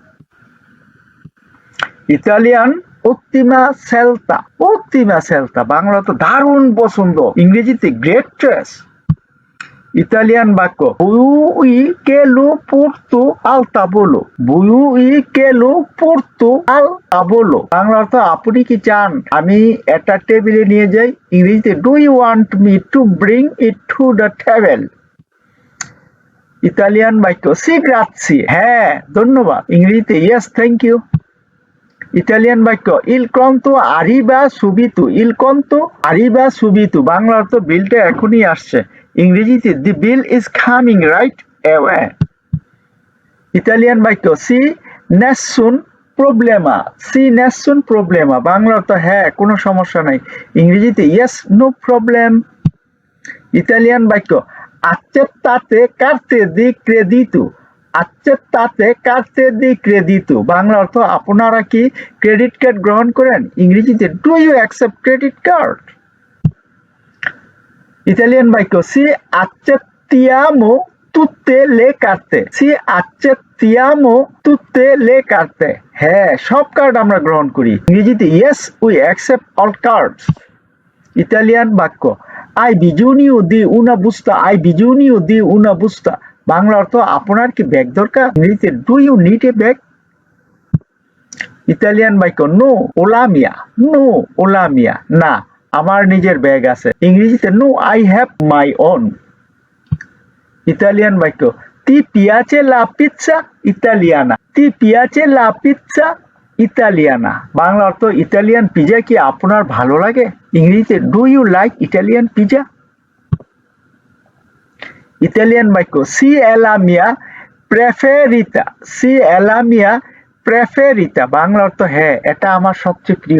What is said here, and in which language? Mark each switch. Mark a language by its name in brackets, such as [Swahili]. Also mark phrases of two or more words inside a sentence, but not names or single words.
[Bangla] ইতালিয়ান [Italian] Ottima scelta, [Bangla] বাংলা অর্থ দারুণ পছন্দ। [English] ইংরেজিতে Great choice. [Bangla] ইতালিয়ান বাক্য [Italian] Vuoi che lo porto al tavolo, [Bangla] বাংলা অর্থ আপনি কি চান আমি এটা টেবিলে নিয়ে যাই? [English] ইংরেজিতে Do you want me to bring it to the table. [Bangla] ইতালিয়ান বাক্য [Italian] Sì, grazie, [Bangla] হ্যাঁ ধন্যবাদ। [English] ইংরেজিতে Yes, thank you. [Bangla] ইতালিয়ান বাক্য [Italian] Il conto arriva subito, [Bangla] বাংলা অর্থ বিলটা এখনই আসছে। [English] ইংরেজিতে The bill is coming right away. [Bangla] ইতালিয়ান বাক্য [Italian] Sì, nessun problema, [Bangla] বাংলা অর্থ হ্যাঁ কোনো সমস্যা নাই। [Italian] ইংরেজিতে [English] Yes, no problem. [Bangla] ইতালিয়ান বাক্য [Italian] accettate carte di credito, [Bangla] বাংলা অর্থ আপনারা কি ক্রেডিট কার্ড গ্রহণ করেন? [English] ইংরেজিতে Do you accept credit card. [Bangla] ইতালিয়ান বাক্য [Italian] সি accettiamo tutte le carte, [Bangla] হ্যাঁ সব কার্ড আমরা গ্রহণ করি। ইংরেজিতে [English] Yes, we accept all cards. [Bangla] ইতালিয়ান বাক্য [Italian] Hai bisogno di una busta, [Bangla] বাংলা অর্থ আপনার কি ব্যাগ দরকার? [English] ইংরেজিতে Do you need a bag. [Bangla] ইতালিয়ান বাক্য [Italian] No, ho la mia, [Bangla] না আমার নিজের ব্যাগ আছে। [English] ইংরেজিতে No, I have my own. [Bangla] ইতালিয়ান বাক্য [Italian] Ti piace la pizza italiana, [Bangla] বাংলা অর্থ ইতালিয়ান পিজা কি আপনার ভালো লাগে? [English] ইংরেজিতে Do you like Italian pizza. [Bangla] ইতালিয়ান বাক্য [Italian] Sì, è la mia preferita, [Bangla] বাংলা অর্থ হ্যাঁ এটা আমার সবচেয়ে প্রিয়।